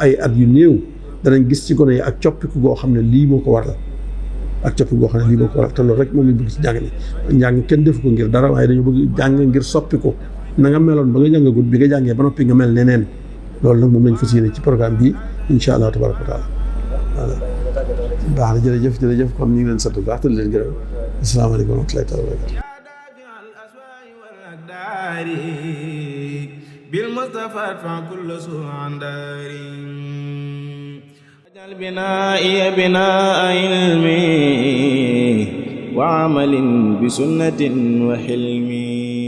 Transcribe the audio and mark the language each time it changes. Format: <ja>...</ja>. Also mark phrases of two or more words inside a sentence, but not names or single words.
<wo>ay at yu néew danañ gis ci gone yi ak coppiku goo xam ne lii moo ko waral te loolu rek moom lañ bëgg ci njàng mi njàng kenn defu ko ngir dara waaye dañu bëgg jàng ngir soppi ko na nga meloon ba nga jàngagut bi nga jàngee ba noppi nga mel neneen loolu nag moom lañ fas yéene ci programme bi</wo> <ar>إن شاء الله تبارك وتعالى</ar> <wo>voilà baax na jërëjëf kon ñu ngi leen sant bu baax te leen gërëm</wo> <ar>السلام عليكم ورحمة الله تعالى وبركاته بالمصطفى ادفع كل سوء عن داري اجعل بنائي بناء علمي وعمل بسنة وحلمي</ar>